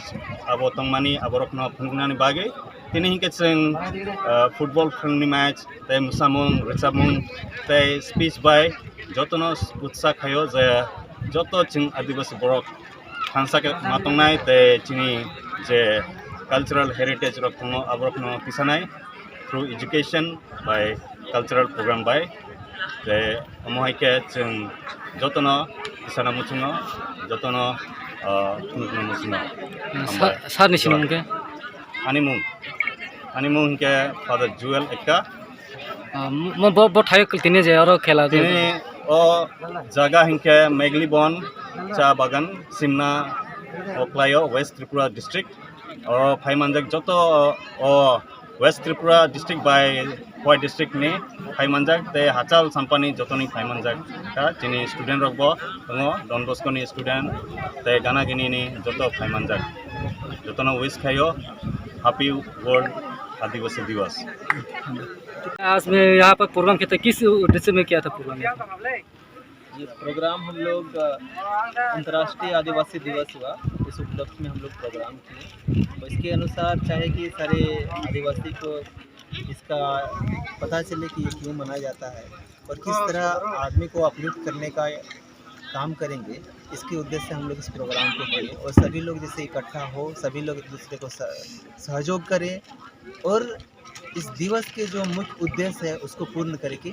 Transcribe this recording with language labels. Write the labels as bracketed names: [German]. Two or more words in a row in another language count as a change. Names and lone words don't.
[Kok Borok] abo tongmani aborokno phungnani bage tini hinke seng football phungni match te musamung rechamung te speech by jotono utsa khayo je joto ching Adivasi borok thansa ke matongnai te chini je [English] cultural heritage [Kok Borok] rok tongo aborokno pisanai [English] through education [Kok Borok] by [English] cultural program [Kok Borok] by te omohaike ching jotono pisana muchungo jotono phungno muchungo sar ni sinung ke animung ke Father Joel ekka mo bo thai tini je aro khela tini o jaga hinke Meglibon cha bagan Simna Oklayo West Tripura district oro phaimanjak joto o West Tripura district by White district ni phaimanjak te hachal sampani jotoni phaimanjak ka chini student rokbo tongo Don Bosco ni student te gana gini ni joto phaimanjak jotono wish khayo [English] happy world [Hindi] आदिवासी दिवस। आज में यहाँ पर प्रोग्राम किया था किस उद्देश्य में किया था प्रोग्राम ये प्रोग्राम हम लोग अंतर्राष्ट्रीय आदिवासी दिवस हुआ इस उपलक्ष्य में हम लोग प्रोग्राम किए तो इसके अनुसार चाहे कि सारे आदिवासी को इसका पता चले कि ये क्यों मनाया जाता है और किस तरह आदमी को अपलिफ्ट करने का काम करेंगे इसके उद्देश्य से हम लोग इस प्रोग्राम को किए और सभी लोग जैसे इकट्ठा हो सभी लोग एक दूसरे को सहयोग करें और इस दिवस के जो मुख्य उद्देश्य है उसको पूर्ण करके।